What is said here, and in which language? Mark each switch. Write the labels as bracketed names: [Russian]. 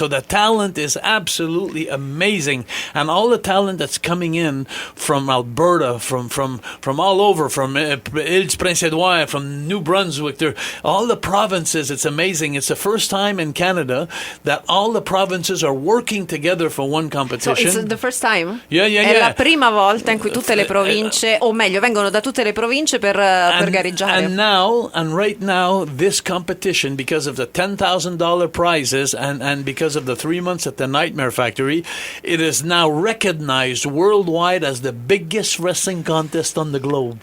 [English] So the talent is absolutely amazing. And all the talent that's coming in from Alberta, from all over, from Île-Prince-Édouard, from New Brunswick, all the provinces, it's amazing. It's the first time in Canada that all the provinces are working together for one So competition. it's the first time? Yeah. [Italian] È la prima volta in cui tutte le province, o meglio, vengono da tutte le province per gareggiare. [English] And right now, this competition, because of the $10,000 prizes and because of the 3 months at the Nightmare Factory, it is now recognized worldwide as the biggest wrestling contest on the globe.